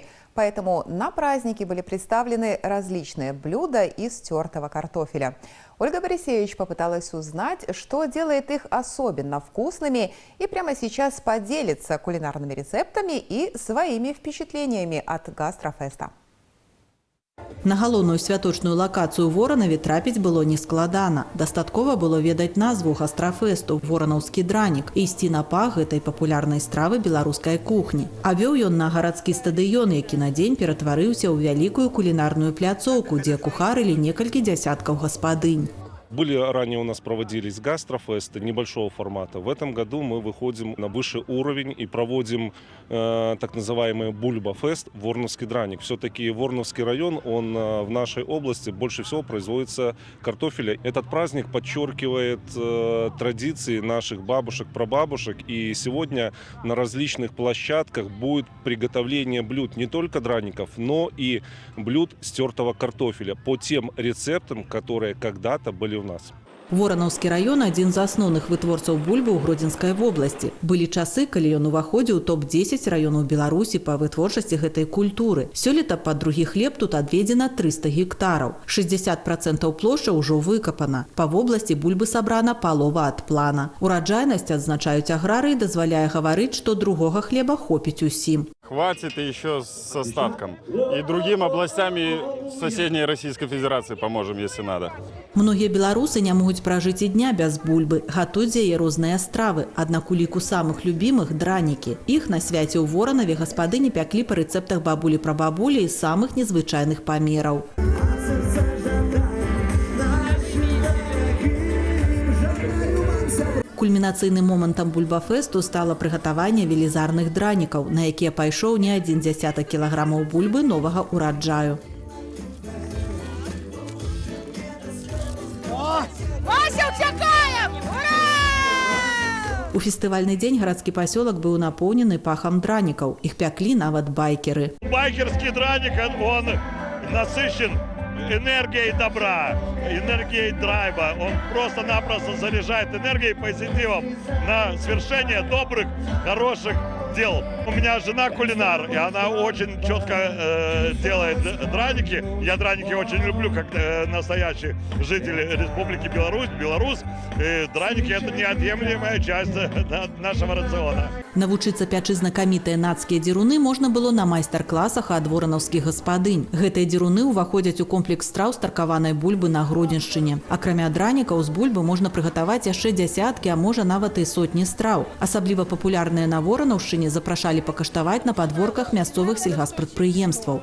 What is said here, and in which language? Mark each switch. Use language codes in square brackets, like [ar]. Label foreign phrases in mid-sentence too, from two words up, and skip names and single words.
[ru] Поэтому на празднике были представлены различные блюда из тертого картофеля. Ольга Борисевич попыталась узнать, что делает их особенно вкусными, и прямо сейчас поделится кулинарными рецептами и своими впечатлениями от гастрофеста. [be] На галоўную святочную локацию в Воронаве трапіць было нескладана. Дастаткова было ведаць назву гастрофесту «Воронаўскі драник» і ісці на пах гэтай папулярнай стравы беларускай кухні. А вёў ён на гарадскі стадыён, які на дзень ператварыўся ў вялікую кулінарную пляцоўку, дзе кухарылі некалькі дзясяткаў гаспадынь. [ru] Были ранее у нас проводились гастрофесты небольшого формата. В этом году мы выходим на высший уровень и проводим так называемый Бульба-фест «Вороновский драник». Все-таки Вороновский район, он в нашей области больше всего производится картофеля. Этот праздник подчеркивает традиции наших бабушек, прабабушек. И сегодня на различных площадках будет приготовление блюд не только драников, но и блюд с тертого картофеля по тем рецептам, которые когда-то были у нас. [be] Воронаўскі район – один з асноўных вытворцаў бульбы ў Гродзенскай вобласці. Былі часы, калі ён уваходзіў у топ-10 раёнаў Беларусі па вытворчасці гэтай культуры. Сёлета пад другі хлеб тут адведзена 300 гектараў. 60% плошчы ўжо выкапана. Па вобласці бульбы сабрана палова ад плана. Ураджайнасць, адзначаюць аграрыі, дазваляе гаварыць, што другога хлеба хопіць усім. [ru] Хватит и еще с остатком. И другим областям и соседней Российской Федерации поможем, если надо. Многие белорусы не могут прожить и дня без бульбы. [be] Готуют яе розныя стравы. Аднак у ліку самых любимых – дранікі. Іх на свяце ў Воронаве гаспадыні пяклі па рэцэптах бабулі-прабабулі і самых незвычайных памераў. Кульмінацыйным момантам бульбафесту стало прыгатаванне велізарных дранікаў, на якія пайшоў не адзін дзясятак кілаграмаў бульбы новага ураджаю. У фестывальны дзень гарадскі пасёлак быў напоўнены пахам дранікаў. Іх пяклі нават байкеры. [ru] Байкерский драник, он насыщен энергией добра, энергией драйва. Он просто-напросто заряжает энергией, позитивом на свершение добрых, хороших дел. У меня жена кулинар, и она очень четко делает драники. Я драники очень люблю, как настоящий житель Республики Беларусь, белорус. И драники – это неотъемлемая часть нашего рациона. [be] Навучыцца пячы знакамітыя нацкія дзіруны можна было на майстар-класах ад воранаўскіх гаспадынь. Гэтыя дзіруны ўваходзяць у комплекс страў з таркаванай бульбы на Гродзеншчыне. Акрамя дранікаў з бульбы можна прыгатаваць яшчэ дзясяткі, а можа нават і сотні страў. Асабліва папулярныя на Воранаўшчыне запрашалі пакаштаваць на падворках мясцовых сельгаспрадпрыемстваў.